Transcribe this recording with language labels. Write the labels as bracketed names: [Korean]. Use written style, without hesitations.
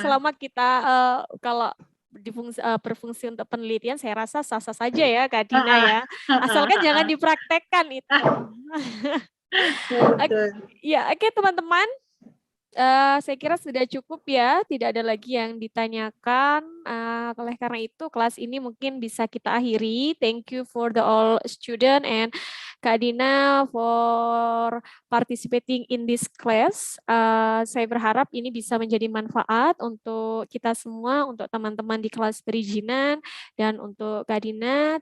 [Indonesian] selama kita kalau berfungsi untuk penelitian, saya rasa sah-sah saja ya Kak Dina ya. Asalkan jangan dipraktekkan itu. Betul. Ya, oke teman-teman. Saya kira sudah cukup ya, tidak ada lagi yang ditanyakan. Oleh karena itu, kelas ini mungkin bisa kita akhiri. [English] Thank you for the all student and Kak Dina for participating in this class. [Indonesian] Saya berharap ini bisa menjadi manfaat untuk kita semua, untuk teman-teman di kelas perizinan, dan untuk Kak Dina.